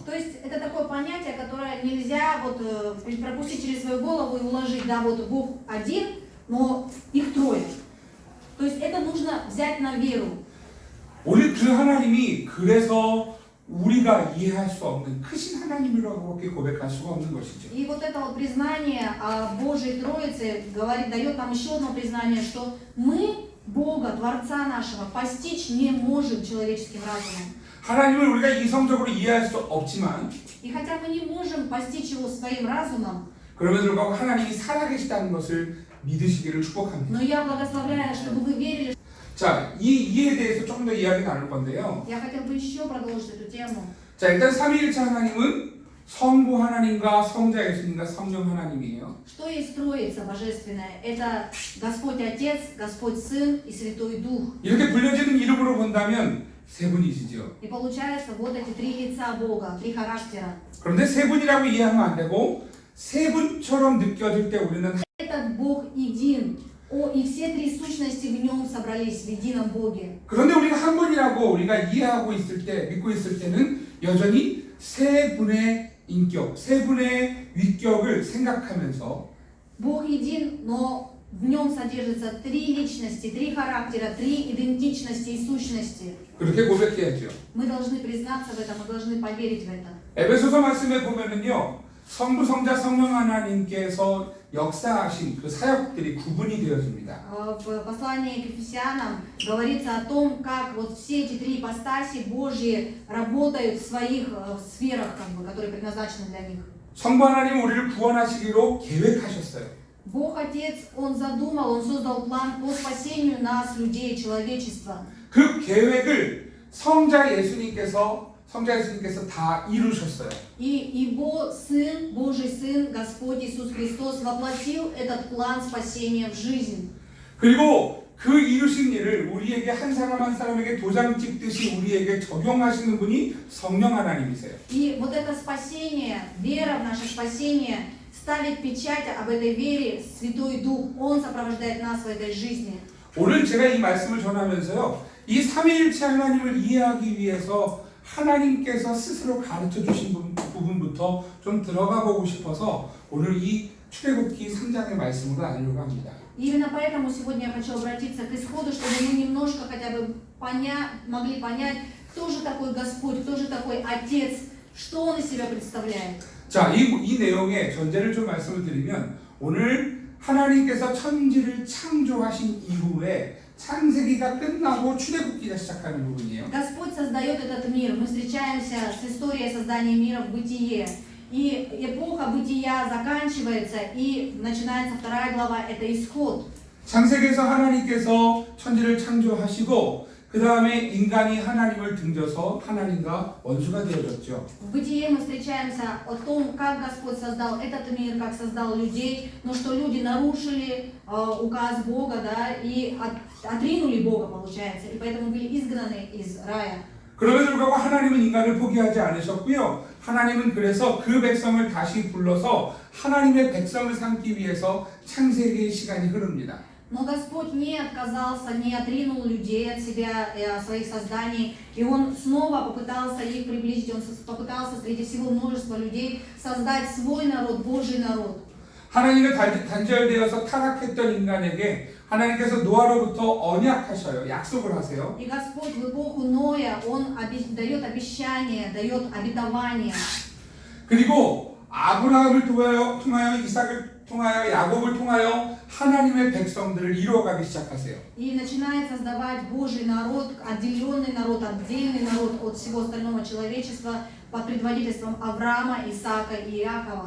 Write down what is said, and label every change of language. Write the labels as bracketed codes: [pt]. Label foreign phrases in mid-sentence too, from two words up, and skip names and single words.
[ru] То есть это такое понятие, которое нельзя вот пропустить через свою голову и уложить, да, вот Бог один, но их трое. То есть это нужно взять на веру. [ko] 오늘 그 하나님이 그래서 우리가 이해할 수 없는 크신 하나님이라고밖에 고백할 수가 없는 것이죠. [ru] И вот это вот признание о Божьей Троице говорит, дает нам еще одно признание, что мы Бога, Творца нашего, постичь не можем человеческим разумом. [ko] 하나님을 우리가 이성적으로 이해할 수 없지만 [ru] И хотя мы не можем постичь Его своим разумом, [ko] 그럼에도 불구하고 하나님이 살아계시다는 것을 믿으시기를 축복합니다. [ru] но я благословляю, чтобы вы верили. [ko] 자, 이 이해에 대해서 조금 더 이야기 나눌 건데요. [ru] Я хотел бы еще продолжить эту тему. [ko] 자, 일단 삼위일체 하나님은 성부 하나님과 성자 예수님과 성령 하나님이에요. [ru] Что есть Троица Божественная? Это Господь Отец, Господь Сын и Святой Дух. [ko] 이렇게 불려지는 이름으로 본다면 세 분이시죠. [ru] И получается вот эти три лица Бога, три характера. [ko] 그런데 세 분이라고 이해하면 안 되고 세 분처럼 느껴질 때 우리는 [ru] Этот Бог един. И все три сущности в нем собрались в едином Боге. [ko] 그런데 우리가 한 분이라고 우리가 이해하고 있을 때, 믿고 있을 때는 여전히 세 분의 인격, 세 분의 위격을 생각하면서 [ru] Бог един, но в нем содержится три личности, три характера, три идентичности и сущности. [ko] 그렇게 고백해야죠. [ru] Мы должны признаться в этом, мы должны поверить в это. [ko] 에베소서 말씀에 보면은요, 성부, 성자, 성령 하나님께서 역사하신 그 사역들이 구분이 되어집니다. [ru] В послании к Ефесянам говорится о том, как вот все эти три ипостаси Божьи работают в своих сферах, которые предназначены для них. [ko] 성부 하나님은 우리를 구원하시기로 계획하셨어요. [ru] Бог Отец, Он задумал, Он создал план по спасению нас, людей, человечества. [ko] 그 계획을 성자 예수님께서 다 이루셨어요. [ru] И Его Сын, Божий Сын, Господь Иисус Христос воплотил этот план спасения в жизнь. [ko] 그리고 그 이루신 일을 우리에게 한 사람 한 사람에게 도장 찍듯이 우리에게 적용하시는 분이 성령 하나님이세요. [ru] И вот это спасение, вера в наше спасение, ставит печать об этой вере Святой Дух. Он сопровождает нас в этой жизни. [ko] 오늘 제가 이 말씀을 전하면서요, 이 삼위일체 하나님을 이해하기 위해서 하나님께서 스스로 가르쳐 주신 부분부터 좀 들어가 보고 싶어서 오늘 이 출애굽기 3장의 말씀으로 나누려고 합니다. [ru] Именно поэтому сегодня я хочу обратиться к исходу, чтобы мы немножко хотя бы могли понять, кто же такой Господь, кто же такой Отец, что Он из себя представляет. [ko] 자, 이 내용의 전제를 좀 말씀을 드리면 오늘 하나님께서 천지를 창조하신 이후에 창세기가 끝나고 출애굽기가 시작하는 부분이에요. [ru] Господь создает этот мир. Мы встречаемся с историей создания мира в Бытие. И эпоха Бытия заканчивается, и начинается вторая глава, это Исход. [ko] 창세기에서 하나님께서 천지를 창조하시고 그 다음에 인간이 하나님을 등져서 하나님과 원수가 되어졌죠. [ru] В Бытие мы встречаемся о том, как Господь создал этот мир, как создал людей, но что люди нарушили указ Бога, да, и отринули Бога, получается, и поэтому были изгнаны из рая. [ko] 그럼에도 불구하고 하나님은 인간을 포기하지 않으셨고요. 하나님은 그래서 그 백성을 다시 불러서 하나님의 백성을 삼기 위해서 창세기의 시간이 흐릅니다. [ru] Но Господь не отказался, не отринул людей от себя, от своих созданий, и Он снова попытался их приблизить, Он попытался среди всего множества людей создать свой народ, Божий народ. [ko] 하나님의 단절되어서 타락했던 인간에게 하나님께서 노아로부터 언약하셔요. 약속을 하세요. [ru] И Господь в эпоху Ноя, Он дает обещание, дает обетование. [ko] 그리고 아브라함을 통하여 이삭을 통하여 야곱을 통하여 하나님의 백성들을 이루어가기 시작하세요. [ru] И начинает создавать Божий народ, отдельный народ от всего остального человечества под предводительством Авраама, Исаака и Иакова.